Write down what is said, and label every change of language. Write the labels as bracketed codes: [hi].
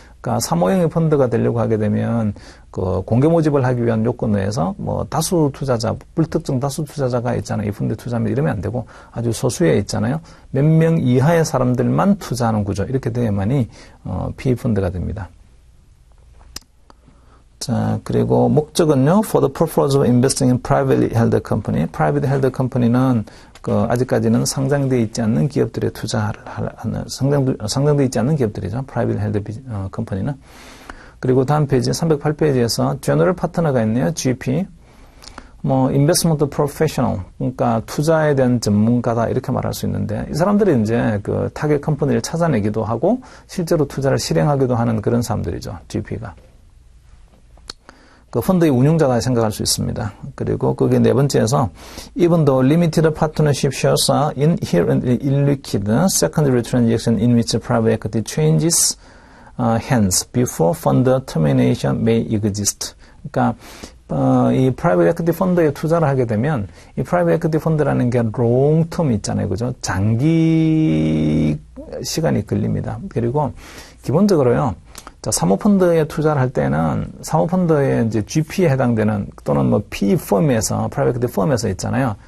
[ko] 그러니까 사모형의 펀드가 되려고 하게 되면 그 공개 모집을 하기 위한 요건 내에서 뭐 다수 투자자, 불특정 다수 투자자가 있잖아요. 이 펀드에 투자하면 이러면 안 되고 아주 소수에 있잖아요. 몇 명 이하의 사람들만 투자하는 구조. 이렇게 돼야만이 PE 펀드가 됩니다. 자, 그리고 목적은요, [en] for the purpose of investing in privately held company. [ko] private held company는 아직까지는 상장되어 있지 않는 기업들에 투자를 하는, 상장되어 있지 않는 기업들이죠. private held company는. 그리고 다음 페이지, 308페이지에서 general 파트너가 있네요. [en] GP. [ko] 뭐, [en] investment professional. [ko] 그러니까 투자에 대한 전문가다. 이렇게 말할 수 있는데, 이 사람들이 이제 그 타겟 컴퍼니를 찾아내기도 하고, 실제로 투자를 실행하기도 하는 그런 사람들이죠. GP가. 그 펀드의 운용자가 생각할 수 있습니다. 그리고 그게 네 번째에서 [en] even though limited partnership shares are inherently illiquid, secondary transaction in which private equity changes hands before fund termination may exist. [ko] 그러니까 이 프라이빗 에퀴티 펀드에 투자를 하게 되면 이 프라이빗 에퀴티 펀드라는 게 롱텀 있잖아요. 그죠? 장기 시간이 걸립니다. 그리고 기본적으로요. 자, 사모펀드에 투자를 할 때는 사모펀드에 이제 GP에 해당되는 또는 뭐 PE 펌에서 프라이빗 에퀴티 펌에서 있잖아요.